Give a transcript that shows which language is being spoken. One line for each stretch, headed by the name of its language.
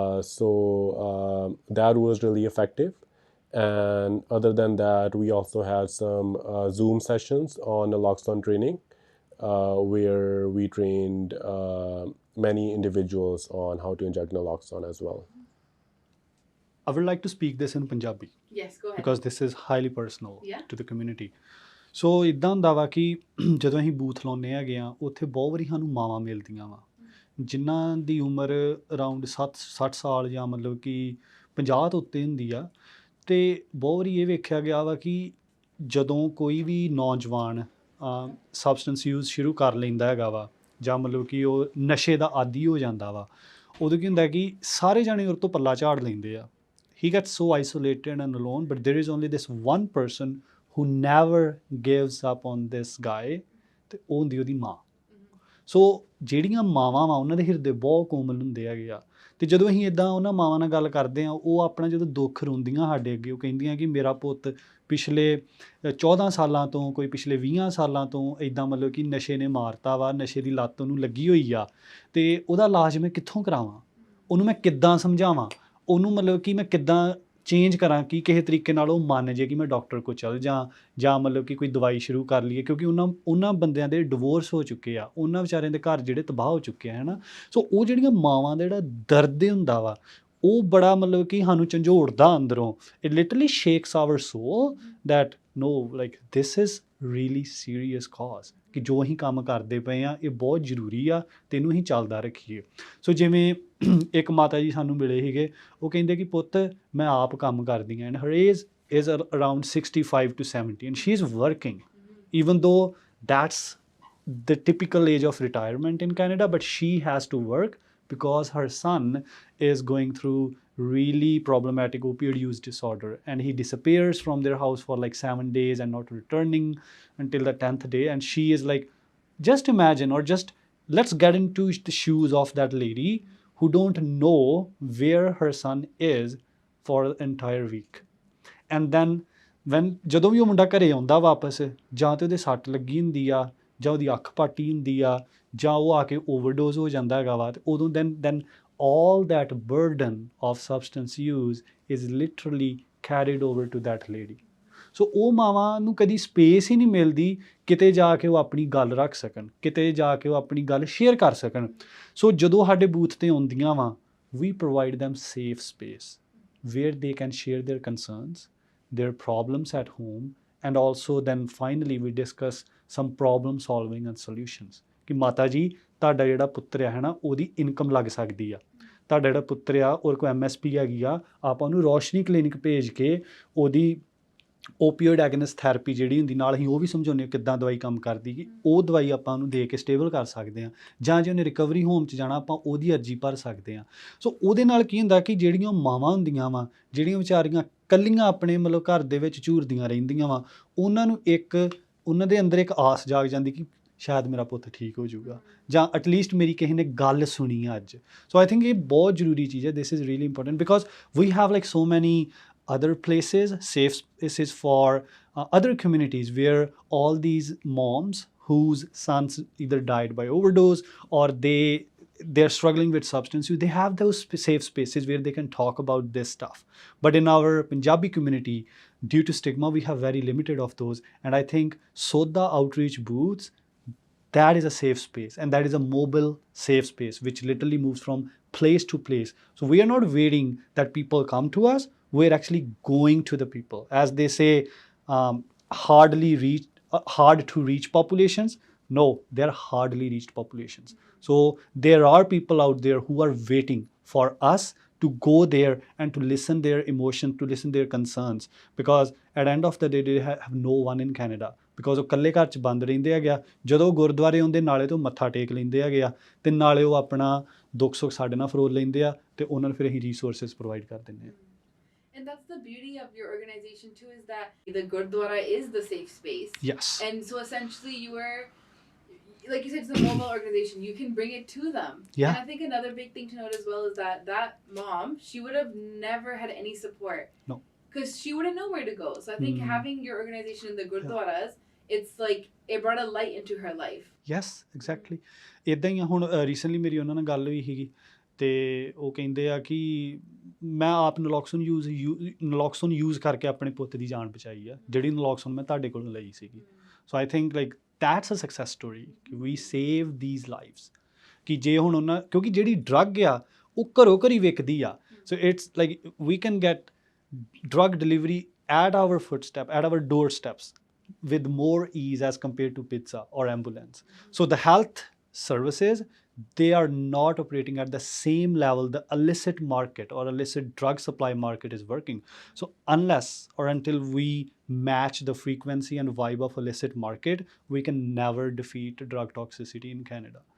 English: So that was really effective. And other than that, we also had some Zoom sessions on naloxone training, where we trained many individuals on how to inject naloxone as well. I would like to speak this in Punjabi. Yes, go ahead. Because this is highly personal Yeah. to the community.
Punjabi: ਸੋ ਇੱਦਾਂ ਹੁੰਦਾ ਵਾ ਕਿ ਜਦੋਂ ਅਸੀਂ booth ਲਾਉਂਦੇ ਹੈਗੇ ਆ, ਉੱਥੇ ਬਹੁਤ ਵਾਰੀ ਸਾਨੂੰ ਮਾਵਾਂ ਮਿਲਦੀਆਂ ਵਾ ਜਿਨ੍ਹਾਂ ਦੀ ਉਮਰ ਅਰਾਊਂਡ 60 ਸਾਲ ਜਾਂ ਮਤਲਬ ਕਿ 50 ਤੋਂ ਉੱਤੇ ਹੁੰਦੀ ਆ। ਅਤੇ ਬਹੁਤ ਵਾਰੀ ਇਹ ਵੇਖਿਆ ਗਿਆ ਵਾ ਕਿ ਜਦੋਂ ਕੋਈ ਵੀ ਨੌਜਵਾਨ ਸਬਸਟੈਂਸ ਯੂਜ਼ ਸ਼ੁਰੂ ਕਰ ਲੈਂਦਾ ਹੈਗਾ ਵਾ, ਜਾਂ ਮਤਲਬ ਕਿ ਉਹ ਨਸ਼ੇ ਦਾ ਆਦੀ ਹੋ ਜਾਂਦਾ ਵਾ, ਉਦੋਂ ਕੀ ਹੁੰਦਾ ਕਿ ਸਾਰੇ ਜਾਣੇ ਉਹਦੇ ਤੋਂ ਪੱਲਾ ਝਾੜ ਲੈਂਦੇ ਆ।
English: He gets so isolated and alone, but there is only this one person who never gives up on this guy,
Punjabi: ਤੇ ਉਹ ਹੁੰਦੀ ਉਹਦੀ ਮਾਂ। ਸੋ ਜਿਹੜੀਆਂ ਮਾਵਾਂ ਵਾ ਉਹਨਾਂ ਦੇ ਹਿਰਦੇ ਬਹੁਤ ਕੋਮਲ ਹੁੰਦੇ ਹੈਗੇ ਆ, ਅਤੇ ਜਦੋਂ ਅਸੀਂ ਇੱਦਾਂ ਉਹਨਾਂ ਮਾਵਾਂ ਨਾਲ ਗੱਲ ਕਰਦੇ ਹਾਂ, ਉਹ ਆਪਣਾ ਜਦੋਂ ਦੁੱਖ ਰੋਂਦੀਆਂ ਸਾਡੇ ਅੱਗੇ, ਉਹ ਕਹਿੰਦੀਆਂ ਕਿ ਮੇਰਾ ਪੁੱਤ ਪਿਛਲੇ 14 ਸਾਲਾਂ ਤੋਂ, ਕੋਈ ਪਿਛਲੇ 20 ਸਾਲਾਂ ਤੋਂ ਇੱਦਾਂ ਮਤਲਬ ਕਿ ਨਸ਼ੇ ਨੇ ਮਾਰਤਾ ਵਾ, ਨਸ਼ੇ ਦੀ ਲੱਤ ਉਹਨੂੰ ਲੱਗੀ ਹੋਈ ਆ, ਅਤੇ ਉਹਦਾ ਇਲਾਜ ਮੈਂ ਕਿੱਥੋਂ ਕਰਾਵਾਂ, ਉਹਨੂੰ ਮੈਂ ਕਿੱਦਾਂ ਸਮਝਾਵਾਂ, ਉਹਨੂੰ ਮਤਲਬ ਕਿ ਮੈਂ ਕਿੱਦਾਂ ਚੇਂਜ ਕਰਾਂ ਕਿ ਕਿਸੇ ਤਰੀਕੇ ਨਾਲ ਉਹ ਮੰਨ ਜੇ ਕਿ ਮੈਂ ਡਾਕਟਰ ਕੋਲ ਚੱਲ ਜਾਂ ਮਤਲਬ ਕਿ ਕੋਈ ਦਵਾਈ ਸ਼ੁਰੂ ਕਰ ਲਈਏ, ਕਿਉਂਕਿ ਉਹਨਾਂ ਬੰਦਿਆਂ ਦੇ ਡਿਵੋਰਸ ਹੋ ਚੁੱਕੇ ਆ, ਉਹਨਾਂ ਵਿਚਾਰਿਆਂ ਦੇ ਘਰ ਜਿਹੜੇ ਤਬਾਹ ਹੋ ਚੁੱਕੇ ਆ, ਹੈ ਨਾ। ਸੋ ਉਹ ਜਿਹੜੀਆਂ ਮਾਵਾਂ ਦਾ ਜਿਹੜਾ ਦਰਦ ਹੁੰਦਾ ਵਾ, ਉਹ ਬੜਾ ਮਤਲਬ ਕਿ ਸਾਨੂੰ ਝੰਜੋੜਦਾ ਅੰਦਰੋਂ।
English: it literally shakes our soul that no, like this is really serious cause,
Punjabi: ਕਿ ਜੋ ਅਸੀਂ ਕੰਮ ਕਰਦੇ ਪਏ ਹਾਂ ਇਹ ਬਹੁਤ ਜ਼ਰੂਰੀ ਆ, ਅਤੇ ਇਹਨੂੰ ਅਸੀਂ ਚੱਲਦਾ ਰੱਖੀਏ। ਸੋ ਜਿਵੇਂ ਇੱਕ ਮਾਤਾ ਜੀ ਸਾਨੂੰ ਮਿਲੇ ਸੀਗੇ, ਉਹ ਕਹਿੰਦੇ ਕਿ ਪੁੱਤ ਮੈਂ ਆਪ ਕੰਮ ਕਰਦੀ ਹਾਂ,
English: And her age is around 65 to 70, and she's working, even though that's the typical age of retirement in Canada, but she has to work because her son is going through really problematic opioid use disorder, and he disappears from their house for like 7 days and not returning until the 10th day. And she is like, just imagine, or just let's get into the shoes of that lady who don't know where her son is for an entire week. And then
Punjabi: ਜਦੋਂ ਵੀ ਉਹ ਮੁੰਡਾ ਘਰੇ ਆਉਂਦਾ ਵਾਪਸ, ਜਾਂ ਤੇ ਉਹਦੇ ਸੱਟ ਲੱਗੀ ਹੁੰਦੀ ਆ, ਜਾਂ ਉਹਦੀ ਅੱਖ ਪਾਟੀ ਹੁੰਦੀ ਆ, ਜਾਂ ਉਹ ਆ ਕੇ ਓਵਰਡੋਜ਼ ਹੋ ਜਾਂਦਾ ਹੈਗਾ ਵਾ, ਤੇ ਉਦੋਂ
English: then all that burden of substance use is literally carried over to that lady.
Punjabi: ਸੋ ਉਹ ਮਾਵਾਂ ਨੂੰ ਕਦੀ ਸਪੇਸ ਹੀ ਨਹੀਂ ਮਿਲਦੀ ਕਿਤੇ ਜਾ ਕੇ ਉਹ ਆਪਣੀ ਗੱਲ ਰੱਖ ਸਕਣ, ਕਿਤੇ ਜਾ ਕੇ ਉਹ ਆਪਣੀ ਗੱਲ ਸ਼ੇਅਰ ਕਰ ਸਕਣ. ਸੋ ਜਦੋਂ ਸਾਡੇ ਬੂਥ ਤੇ ਆਉਂਦੀਆਂ ਵਾ,
English: we provide them safe space where they can share their concerns, their problems at home, and also then finally we discuss some problem solving and solutions.
Punjabi: ਕਿ ਮਾਤਾ ਜੀ, ਤੁਹਾਡਾ ਜਿਹੜਾ ਪੁੱਤਰ ਹੈ ਨਾ, ਉਹਦੀ ਇਨਕਮ ਲੱਗ ਸਕਦੀ ਆ, ਤੁਹਾਡਾ ਜਿਹੜਾ ਪੁੱਤਰ ਆ ਉਹਦੇ ਕੋਲ MSP ਹੈਗੀ ਆ, ਆਪਾਂ ਉਹਨੂੰ ਰੋਸ਼ਨੀ ਕਲੀਨਿਕ ਭੇਜ ਕੇ ਉਹਦੀ ਓਪੀਓਇਡ ਐਗਨਿਸਟ ਥੈਰੇਪੀ ਜਿਹੜੀ ਹੁੰਦੀ, ਨਾਲ ਅਸੀਂ ਉਹ ਵੀ ਸਮਝਾਉਂਦੇ ਹਾਂ ਕਿੱਦਾਂ ਦਵਾਈ ਕੰਮ ਕਰਦੀ, ਕਿ ਉਹ ਦਵਾਈ ਆਪਾਂ ਉਹਨੂੰ ਦੇ ਕੇ ਸਟੇਬਲ ਕਰ ਸਕਦੇ ਹਾਂ, ਜਾਂ ਜੇ ਉਹਨੇ ਰਿਕਵਰੀ ਹੋਮ 'ਚ ਜਾਣਾ, ਆਪਾਂ ਉਹਦੀ ਅਰਜੀ ਭਰ ਸਕਦੇ ਹਾਂ. ਸੋ ਉਹਦੇ ਨਾਲ ਕੀ ਹੁੰਦਾ ਕਿ ਜਿਹੜੀਆਂ ਮਾਵਾਂ ਹੁੰਦੀਆਂ ਵਾ, ਜਿਹੜੀਆਂ ਵਿਚਾਰੀਆਂ ਕੱਲੀਆਂ ਆਪਣੇ ਮਤਲਬ ਘਰ ਦੇ ਵਿੱਚ ਝੂਰਦੀਆਂ ਰਹਿੰਦੀਆਂ ਵਾ, ਉਹਨਾਂ ਨੂੰ ਉਹਨਾਂ ਦੇ ਅੰਦਰ ਇੱਕ ਆਸ ਜਾਗ ਜਾਂਦੀ ਕਿ ਸ਼ਾਇਦ ਮੇਰਾ ਪੁੱਤ ਠੀਕ ਹੋ ਜਾਊਗਾ, ਜਾਂ ਐਟਲੀਸਟ ਮੇਰੀ ਕਿਸੇ ਨੇ ਗੱਲ ਸੁਣੀ ਅੱਜ.
English: so I think
Punjabi: ਇਹ ਬਹੁਤ ਜ਼ਰੂਰੀ ਚੀਜ਼ ਹੈ.
English: This is really important because we have like so many other places, safe spaces for other communities where all these moms whose sons either died by overdose or they're struggling with substance use, they have those safe spaces where they can talk about this stuff. But in our Punjabi community, due to stigma, we have very limited of those. And I think S.O.U.D.A outreach booths, that is a safe space, and that is a mobile safe space which literally moves from place to place. So we are not waiting that people come to us, we're actually going to the people. As they say, hard to reach populations. No, they're hardly reached populations. So there are people out there who are waiting for us to go there and to listen their emotions, to listen their concerns, because at the end of the day they have no one in Canada, because
Punjabi: ਉਹ ਇਕੱਲੇ ਘਰ 'ਚ ਬੰਦ ਰਹਿੰਦੇ ਹੈਗੇ ਆ. ਜਦੋਂ ਗੁਰਦੁਆਰੇ ਆਉਂਦੇ, ਨਾਲੇ ਤੋਂ ਮੱਥਾ ਟੇਕ ਲੈਂਦੇ ਹੈਗੇ ਆ, ਤੇ ਨਾਲੇ ਉਹ ਆਪਣਾ ਦੁੱਖ ਸੁੱਖ ਸਾਡੇ ਨਾਲ ਫਰੋਲ ਲੈਂਦੇ ਆ, ਤੇ ਉਹਨਾਂ ਨੂੰ ਫਿਰ ਅਸੀਂ ਰਿਸੋਰਸਿਸ ਪ੍ਰੋਵਾਈਡ ਕਰ ਦਿੰਦੇ ਆ.
English: And that's the beauty of your organization too, is that the Gurdwara is the safe space. Yes. And so essentially you are, like you said, it's a mobile organization. You can bring it to them. Yeah. And I think another big thing to note as well is that mom, she would have never had any support. No. Because she wouldn't know where to go. So I think having your organization in the Gurdwaras, it's like it brought a light into her life. Yes, exactly.
Punjabi: ਇੱਦਾਂ ਹੀ ਹੁਣ recently ਮੇਰੀ ਉਹਨਾਂ ਨਾਲ ਗੱਲ ਹੋਈ ਸੀਗੀ, ਤੇ ਉਹ ਕਹਿੰਦੇ ਆ ਕਿ ਮੈਂ ਆਪ ਨਲੋਕਸੋਨ ਯੂਜ਼ ਕਰਕੇ ਆਪਣੇ ਪੁੱਤ ਦੀ ਜਾਨ ਬਚਾਈ ਆ, ਜਿਹੜੀ ਨਲੋਕਸੋਨ ਮੈਂ ਤੁਹਾਡੇ ਕੋਲੋਂ ਲਈ ਸੀਗੀ.
English: So I think like that's a success story ਕਿ we save these lives.
Punjabi: ਕਿ ਜੇ ਹੁਣ ਉਹਨਾਂ, ਕਿਉਂਕਿ ਜਿਹੜੀ ਡਰੱਗ ਆ ਉਹ ਘਰੋਂ ਘਰੀ ਵਿਕਦੀ ਆ,
English: So it's like we can get drug delivery at our footstep, at our doorsteps, with more ease as compared to pizza or ambulance. So the health services, they are not operating at the same level the illicit market or illicit drug supply market is working. So unless or until we match the frequency and vibe of illicit market, we can never defeat drug toxicity in Canada.